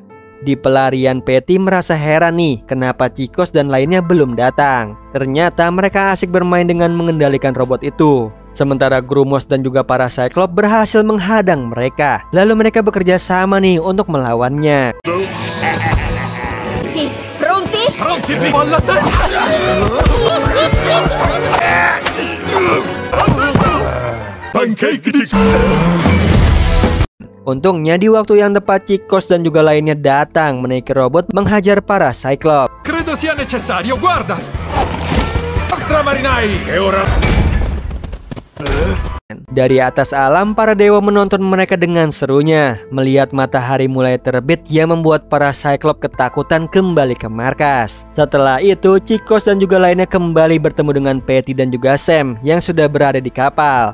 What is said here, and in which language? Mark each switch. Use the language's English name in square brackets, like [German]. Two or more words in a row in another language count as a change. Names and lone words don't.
[Indonesian] Di pelarian Patty merasa heran nih kenapa Chicos dan lainnya belum datang. Ternyata mereka asik bermain dengan mengendalikan robot itu. Sementara Grumos dan juga para Cyclops berhasil menghadang mereka. Lalu mereka bekerja sama nih untuk melawannya. [Italian] Pronti? Pronti, molla te! [English] Pancake chicken! [Indonesian] Untungnya di waktu yang tepat Chicos dan juga lainnya datang menaiki robot menghajar para Cyclops. [Italian] Credo sia necessario, guarda! Extra marinai! E ora... [Indonesian] Dari atas alam, para dewa menonton mereka dengan serunya. Melihat matahari mulai terbit yang membuat para Cyclops ketakutan kembali ke markas. Setelah itu Chicos dan juga lainnya kembali bertemu dengan Patty dan juga Sam yang sudah berada di kapal.